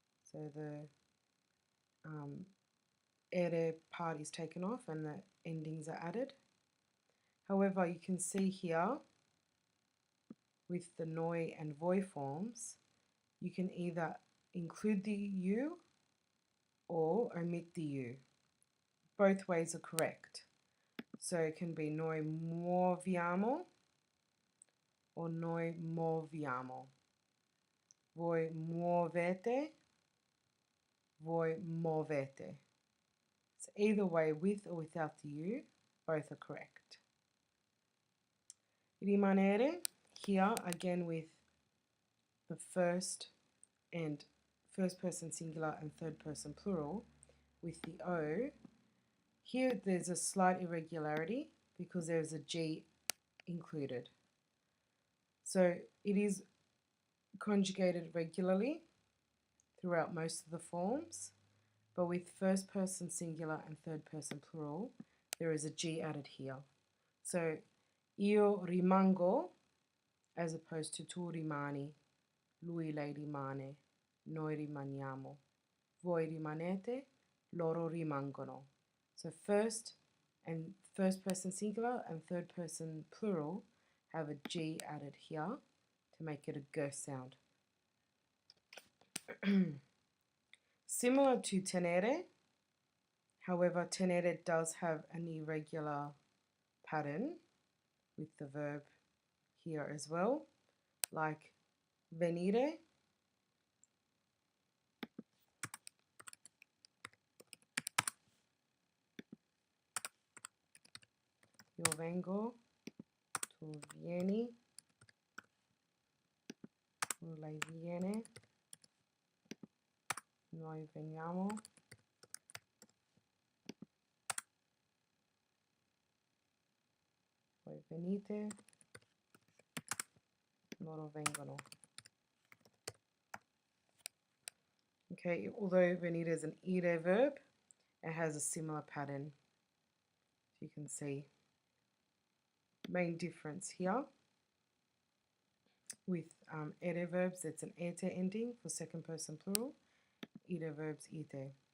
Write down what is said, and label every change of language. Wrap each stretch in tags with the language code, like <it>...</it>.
<en>So the ere part is taken off and the endings are added. However, you can see here with the noi and voi forms, you can either include the U or omit the U. Both ways are correct. So it can be</en> <it>noi muoviamo</it> <en>or</en> <it>noi moviamo. Voi muovete, voi movete.</it> <en>So either way, with or without the U, both are correct. Rimanere, here again with the first person singular and third person plural with the O. Here there's a slight irregularity because there's a G included. So it is conjugated regularly throughout most of the forms, but with first person singular and third person plural, there is a G added here.</en> <it>So io rimango</it> <en>as opposed to</en> <it>tu rimani, lui lei rimane, noi rimaniamo, voi rimanete, loro rimangono.</it> <en>So first person singular and third person plural have a G added here to make it a G sound. Similar to tenere, however, tenere does have an irregular pattern with the verb here as well, like venire,</en> <it>io vengo, tu vieni, lei viene, noi veniamo, voi venite, loro vengono.</it> <en>Okay, although venire is an ire verb, it has a similar pattern. You can see main difference here with ere verbs, it's an ete ending for second person plural, ire verbs ite.</en>